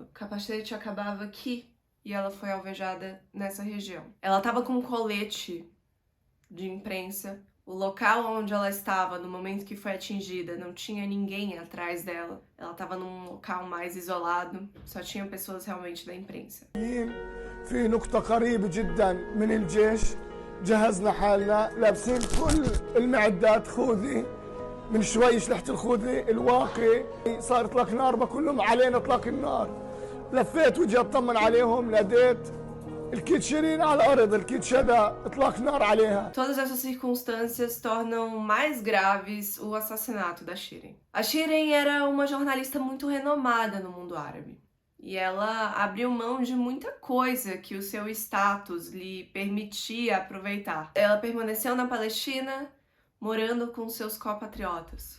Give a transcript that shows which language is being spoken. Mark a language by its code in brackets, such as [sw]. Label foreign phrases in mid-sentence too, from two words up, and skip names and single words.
[pt] O capacete acabava aqui e ela foi alvejada nessa região. Ela estava com um colete de imprensa. O local onde ela estava no momento que foi atingida não tinha ninguém atrás dela. Ela estava num local mais isolado, só tinha pessoas realmente da imprensa. [ar] في نقطة قريبة جدا من الجيش جهزنا حالنا لابسين كل المعدات خوذي من شوي شلحت الخوذي الواقي صار اطلاق نار كلهم علينا اطلاق النار لفيت وجي اطمن عليهم ناديت الكيت شيرين على الارض الكيت شدا اطلاق نار عليها. [pt] Todas essas circunstâncias tornam mais graves o assassinato da Shirin. A Shirin era uma jornalista muito renomada no mundo árabe. E ela abriu mão de muita coisa que o seu status lhe permitia aproveitar. Ela permaneceu na Palestina, morando com seus compatriotas.